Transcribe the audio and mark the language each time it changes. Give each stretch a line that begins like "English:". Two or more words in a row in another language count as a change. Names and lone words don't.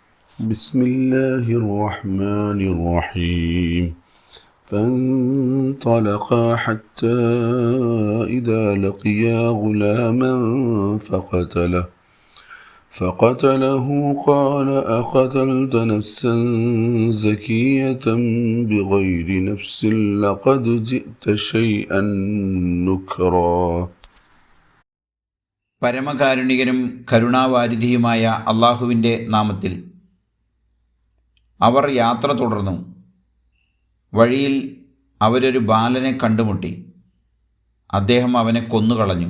Arabic: بسم الله الرحمن الرحيم فانطلقا حتى إذا لقيا غلاما فقتله قال أقتلت نفسا زكية بغير نفس لقد جئت شيئا نكرا.
Malayalam: പരമകാരുണികനും കരുണാവാരിധിയുമായ അള്ളാഹുവിൻ്റെ നാമത്തിൽ. അവർ യാത്ര തുടർന്നു. വഴിയിൽ അവരൊരു ബാലനെ കണ്ടുമുട്ടി. അദ്ദേഹം അവനെ കൊന്നുകളഞ്ഞു.